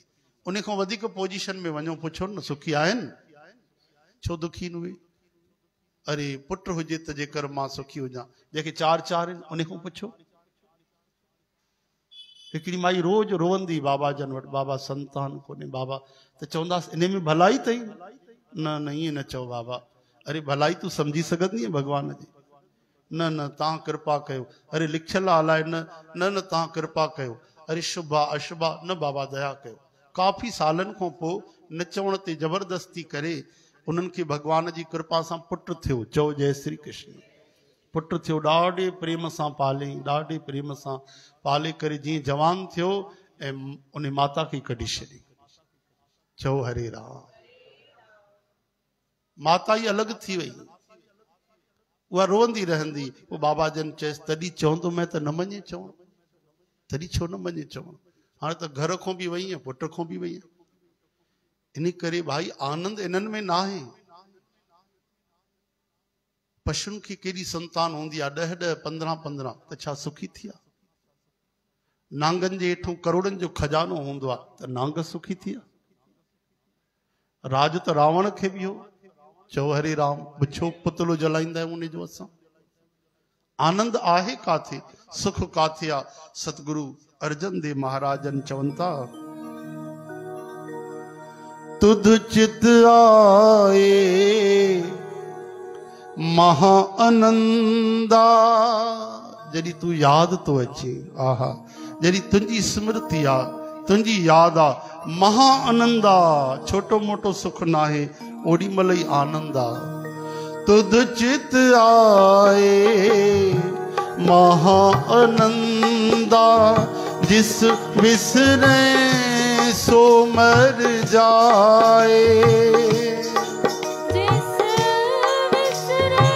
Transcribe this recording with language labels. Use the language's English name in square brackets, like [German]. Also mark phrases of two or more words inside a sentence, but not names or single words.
[Sindhi] उन खां वधीक पोजीशन में वञो, पुछो न सुखी आहिनि, छो दुखी न हुए? अरे पुट हुजे त जेकर मां सुखी हुजां, जेके 4 आहिनि उन खां पुछो। हिकिड़ी माई रोज रोवंदी बाबा जन वटि, बाबा संतान कोन्हे बाबा, त चवंदासीं इन में भलाई अथई? न न ईअं न चओ बाबा। अरे भलाई तूं सम्झी सघंदी आहे भॻवान जी? न न तव्हां कृपा कयो। अरे लिखियल आहे अलाए, न न न तव्हां कृपा कयो। अरे शुभा अशुभा, न बाबा दया कयो। काफ़ी सालनि खां पोइ न चवण ते ज़बरदस्ती करे उन्हनि खे भॻवान जी कृपा सां पुटु थियो। चओ जय श्री कृष्ण। पुटु थियो, ॾाढे प्रेम सां पाले, ॾाढे प्रेम सां पाले करे जीअं जवान थियो ऐं उन माता खे कढी छॾी। चओ हरे राम। माता ई अलॻि थी वई, उहा रोअंदी रहंदी। पोइ बाबा जन चयसि तॾहिं चवंदो मैं त न मञे चवण, तॾहिं छो न मञे चवण? हाणे त घर खां बि वई आहियां, पुट खां बि वई आहियां। इन करे भाई आनंद इन्हनि में न आहे। पशुनि खे केॾी संतान हूंदी आहे, 10 15 त छा सुखी थी आहे? नांगनि जे हेठों करोड़नि जो खजानो हूंदो आहे, त नांग सुखी थी आहे? राज त रावण खे बि हो। चओ हरे राम। छो पुतलो जलाईंदा आहियूं उन जो असां? आनंद आहे काथे, सुख काथे आहे? सतगुरु अर्जन देव महाराजन चवनि था, [Punjabi] ਤੁਧ ਚਿਤ ਆਏ ਮਹਾ ਆਨੰਦਾ। [Sindhi] जॾहिं तूं यादि तो अचे, आहा, जॾहिं तुंहिंजी स्मृति आहे, तुंहिंजी यादि आहे, महा आनंद आहे। छोटो मोटो सुख न आहे, ओॾी महिल ई आनंद आहे। [Punjabi] ਤੁਧ ਚਿਤ ਆਏ ਮਹਾ ਆਨੰਦਾ, ਜਿਸ ਵਿਸਰੇ ਸੋ ਮਰ ਜਾਏ। ਜਿਸ ਵਿਸਰੇ